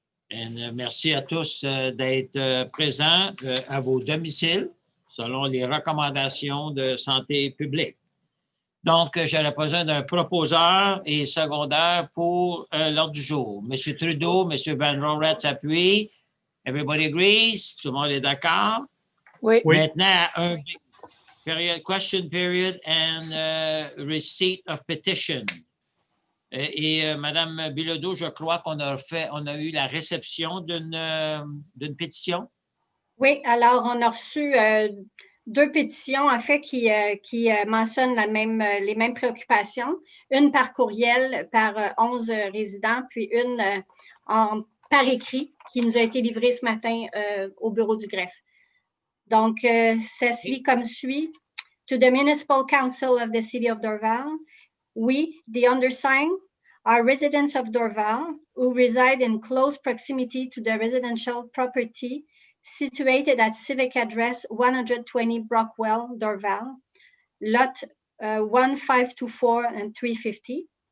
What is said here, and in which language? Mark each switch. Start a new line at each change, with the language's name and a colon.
French: Et merci à tous d'être présents à vos domiciles selon les recommandations de santé publique. Donc, j'aurais besoin d'un proposeur et secondaire pour l'ordre du jour. Monsieur Trudeau, Monsieur Van Horetz appuie.
English: Everybody agrees?
French: Tout le monde est d'accord? Oui. Maintenant,
English: question period and receipt of petition.
French: Et Madame Bilodeau, je crois qu'on a eu la réception d'une pétition. Oui, alors on a reçu deux pétitions en fait qui mentionnent les mêmes préoccupations, une par courriel par 11 résidents, puis une par écrit qui nous a été livrée ce matin au bureau du greffe. Donc, ça se lit comme suit.
English: To the Municipal Council of the City of Dorval, we, the undersigned, are residents of Dorval who reside in close proximity to the residential property situated at Civic Address 120 Brockwell, Dorval, Lot 1524 and 350.